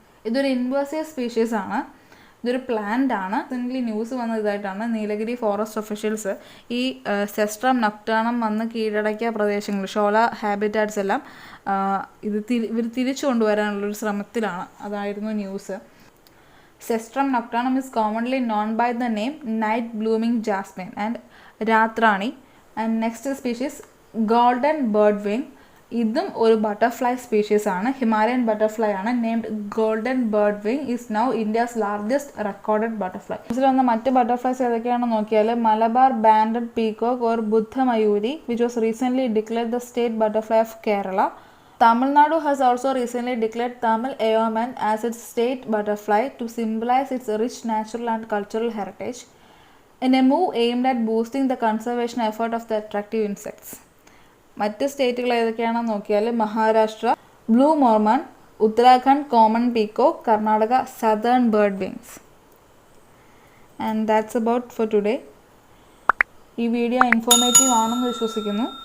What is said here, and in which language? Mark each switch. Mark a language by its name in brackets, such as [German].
[Malayalam] ഇതൊരു invasive species ആണ്. ഇതൊരു പ്ലാന്റ് ആണ്. റീസെൻ്റ്ലി ന്യൂസ് വന്ന ഇതായിട്ടാണ് നീലഗിരി ഫോറസ്റ്റ് ഒഫീഷ്യൽസ് ഈ സെസ്ട്രം നൊക്ടേണം വന്ന് കീഴടക്കിയ പ്രദേശങ്ങൾ, ഷോല ഹാബിറ്റാറ്റ്സ് എല്ലാം ഇവർ തിരിച്ചു കൊണ്ടുവരാനുള്ളൊരു ശ്രമത്തിലാണ്. അതായിരുന്നു news. [English] Cestrum nocturnum is commonly known by the name night blooming jasmine and raatrani. And next species [Malayalam] golden bird wing. ഇതും ഒരു ബട്ടർഫ്ലൈ സ്പീഷീസ് ആണ്. ഹിമാലയൻ ബട്ടർഫ്ലൈ ആണ്. [English] Named golden bird wing is now India's largest recorded butterfly. [Malayalam] ഇതിൽ വന്ന മറ്റ് butterflies ഏതൊക്കെയാണെന്ന് നോക്കിയാൽ Malabar banded peacock or ബുദ്ധമയൂരി [English] Which was recently declared the state butterfly of Kerala. Tamil Nadu has also recently declared Tamil Ayoman as its state butterfly to symbolize its rich natural and cultural heritage in a move aimed at boosting the conservation effort of the attractive insects. [Malayalam] മറ്റ് സ്റ്റേറ്റുകൾ ഏതൊക്കെയാണെന്ന് നോക്കിയാൽ Maharashtra blue Mormon, Uttarakhand common peacock, Karnataka southern bird wings. [English] And that's about for today. [Malayalam] ഈ video informative ആണെന്ന് വിശ്വസിക്കുന്നു.